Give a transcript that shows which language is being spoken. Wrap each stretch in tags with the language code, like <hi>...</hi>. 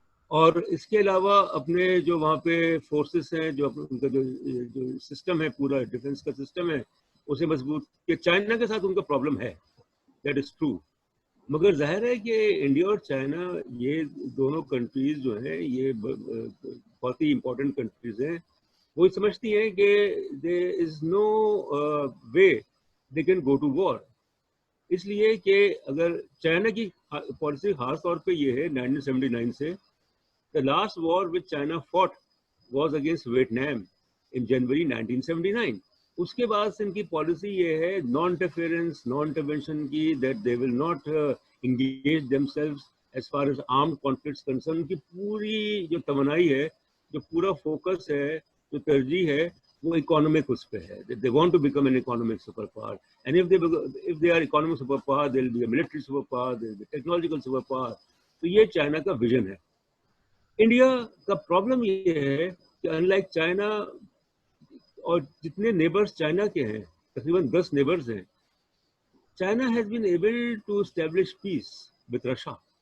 <ur>اور اس کے علاوہ اپنے جو وہاں پہ فورسز ہیں, جو ان کا جو سسٹم ہے, پورا ڈیفنس کا سسٹم ہے, اسے مضبوط کہ چائنا کے ساتھ ان کا پرابلم ہے,</ur> <en>That is true.</en> <ur>مگر ظاہر ہے کہ انڈیا اور چائنا, یہ دونوں کنٹریز جو ہیں, یہ بہت ہی امپورٹنٹ کنٹریز ہیں. وہ سمجھتی ہیں کہ</ur> <en>there is no way they can go to war.</en> <ur>اس لیے کہ اگر چائنا کی پالیسی خاص طور پہ یہ ہے 1979 سے,</ur> <en>the last war which China fought was against Vietnam in January 1979.</en> <ur>اس کے بعد سے ان کی پالیسی یہ ہے نان انٹرفیئرنس, نان انٹرونشن کی,</ur> <en>That they will not engage themselves as far as armed conflicts concern.</en> <ur>ان کی پوری جو توانائی ہے, جو پورا فوکس ہے, جو ترجیح ہے, وہ اکانومک اس پہ ہے.</ur> <en>They want to become an economic super power, and if they are economic super power, they will be a military super power, they will be technological super power.</en> <ur>تو یہ چائنا کا ویژن ہے. India کا problem یہ ہے کہ in like China, اور جتنے نیبرز چائنا کے ہیں, تقریباً 10 نیبرز ہیں,</ur> <en>China has been able to establish peace with Russia.</en>